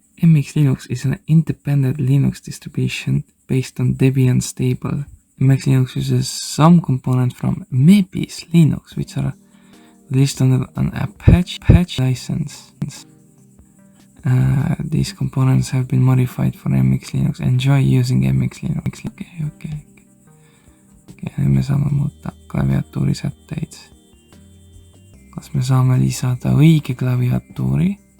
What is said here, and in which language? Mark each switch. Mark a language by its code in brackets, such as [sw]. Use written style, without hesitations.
[en] MX Linux is an independent Linux distribution based on Debian stable. MX Linux uses some components from Mebis Linux, which are listed on an Apache license. These components have been modified for MX Linux. Enjoy using MX Linux. Okay. [et] Me saame muuta klaviatuuri sätteid. Kas me saame lisada õige klaviatuuri?